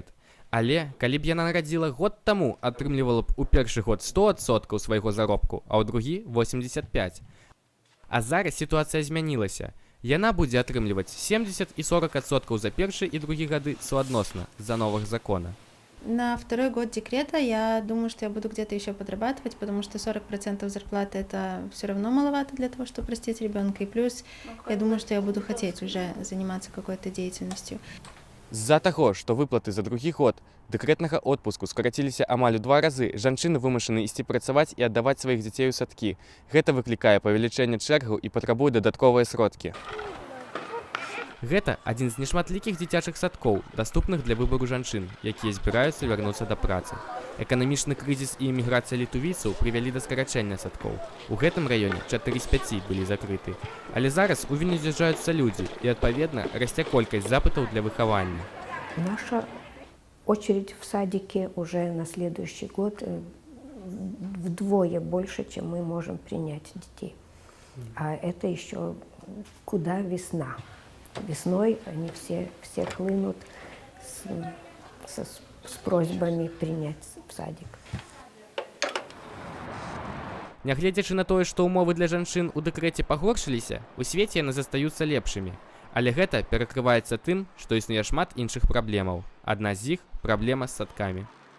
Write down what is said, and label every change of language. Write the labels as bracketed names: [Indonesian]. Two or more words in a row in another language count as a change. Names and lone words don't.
[Belarusian] Але, калі б яна нарадзіла год таму, атрымлівала б у першы год 100% свайго заробку, а ў другі 85%. А зараз сітуацыя змянілася. Яна будзе атрымліваць 70 і 40% за першы і другі гады суадносна з-за новых закона. [Russian] На второй год декрета я думаю, что я буду где-то еще подрабатывать, потому что 40% зарплаты это все равно маловато для того, чтобы растить ребенка. И плюс я думаю, что я буду хотеть уже заниматься какой-то деятельностью. [Belarusian] З-за таго, што выплаты за другі год дэкрэтнага отпуску скараціліся амаль у 2 разы, жанчыны вымушаны ісці працаваць і аддаваць сваіх дзяцей у садкі. Гэта выклікае павелічэнне чэргаў і патрабуе дадатковыя сродкі. Гэта адзін з нешматлікіх дзіцячых садкоў, даступных для выбару жанчын, якія збіраюцца вярнуцца да працы. Эканамічны крызіс і эміграцыя літувійцаў прывялі да скарачэння садкоў. У гэтым раёне 4 з 5 былі закрыты. Але зараз у Вільню з'язджаюцца людзі, і, адпаведна, расце колькасць запытаў для выхавання. [Russian] Наша очередь в садике уже на следующий год вдвое больше, чем мы можем принять детей. А это еще куда весна. Весной они все хлынут с просьбами принять в садик. [Belarusian] Нягледзячы на тое, што ўмовы для жанчын у дэкрэце пагоршыліся, у свеце яны застаюцца лепшымі. Але гэта перакрываецца тым, што існуе шмат іншых праблемаў. Адна з іх – праблема з садкамі.